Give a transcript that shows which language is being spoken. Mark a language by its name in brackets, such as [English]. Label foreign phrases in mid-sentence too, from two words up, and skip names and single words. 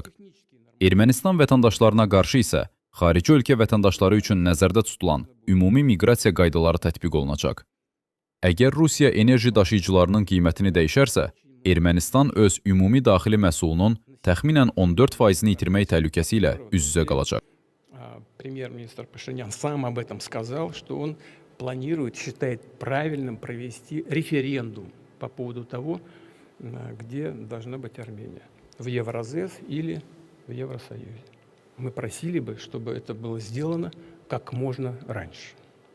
[Azerbaijani] Ermənistan vətəndaşlarına qarşı isə xarici ölkə vətəndaşları üçün nəzərdə tutulan ümumi miqrasiya qaydaları tətbiq olunacaq. Əgər Rusiya enerji daşıyıcılarının qiymətini dəyişərsə, Ermənistan öz ümumi daxili məhsulunun təxminən 14%-ni itirmək təhlükəsi ilə üz-üzə qalacaq. [Russian] Премьер-министр Пашинян сам об этом сказал, что он планирует, считает правильным провести референдум по поводу того, где должна быть Армения, в Евразес или в Евросоюзе. Мы просили бы, чтобы это было сделано как можно раньше.